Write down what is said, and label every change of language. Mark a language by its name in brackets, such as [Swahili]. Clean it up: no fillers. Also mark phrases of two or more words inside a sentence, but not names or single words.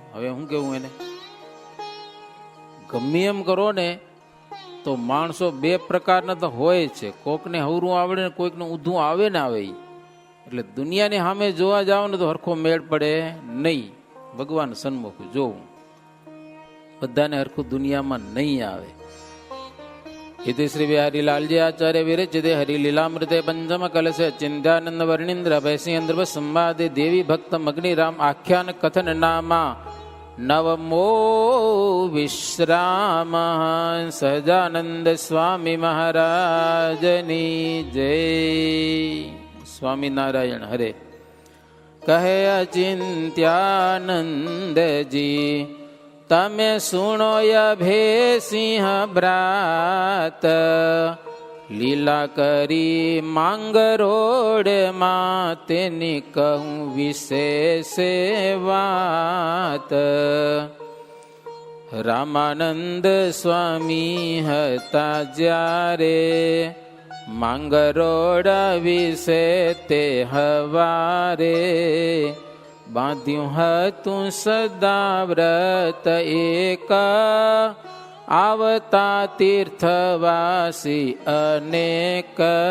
[Gujarati] હવે હું કેવું એને, ગમે એમ કરો ને તો માણસો બે પ્રકારના તો હોય છે, કોકને હવરું આવડે ને કોઈકને ઊંધું આવે ને આવે. એટલે દુનિયાની સામે જોવા જાવ ને તો હરખો મેળ પડે નહીં. ભગવાન સન્મુખ જોવું, બધાને હરખું દુનિયામાં નહીં આવે. [Sanskrit] इति श्री बिहारी लालजी आचार्य विरचिते हरिलीलामृते पंचम कलश चिंत्यानंद वर्णिंद्र भैसिंद्र संवादे देवी भक्त मग्निराम आख्यान कथन नामा नवमो विश्राम. [Gujarati] સહજાનંદ સ્વામી મહારાજની જય. સ્વામી નારાયણ હરે. કહે અચિંત્યાનંદજી તમે સુણો અભે સિંહ બ્રાત, લીલા કરી માંગરોળ માં તેની કહું વિશેષ વાત. રામાનંદ સ્વામી હતા જ્યારે માંગરોળ વિશે તે હવારે, બાંધ્યું હતું સદા વ્રત એક આવતા તીર્થવાસી અનેક.